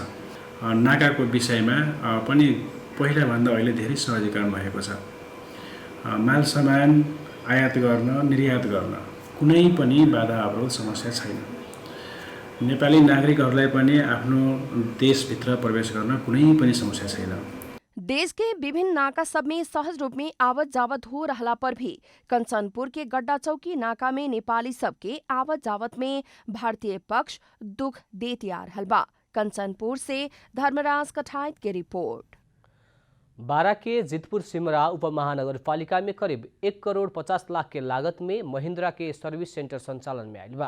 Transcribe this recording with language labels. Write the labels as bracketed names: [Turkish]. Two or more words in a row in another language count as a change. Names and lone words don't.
[Nepali] नाकाको विषयमा पनि पहिलाभन्दा अहिले धेरै सहजीकरण भएको छ। माल सामान आयात गर्न, निर्यात गर्न कुनै पनि बाधा अवरोध समस्या छैन। नेपाली नागरिकहरूलाई पनि आफ्नो देशभित्र प्रवेश गर्न कुनै पनि समस्या छैन। [Bhojpuri] देश के विभिन्न नाका सब में सहज रूप में आवत जावत हो रहा पर भी कंचनपुर के गड्डा चौकी नाका में नेपाली सब के आवत जावत में भारतीय पक्ष दुख देती आ रहल बा। कंचनपुर से धर्मराज कठायत की रिपोर्ट। बारा के जितपुर सिमरा उपमहानगरपालिका में करीब 1 करोड़ 50 लाख के लागत में महिंद्रा के सर्विस सेंटर संचालन में आयल बा।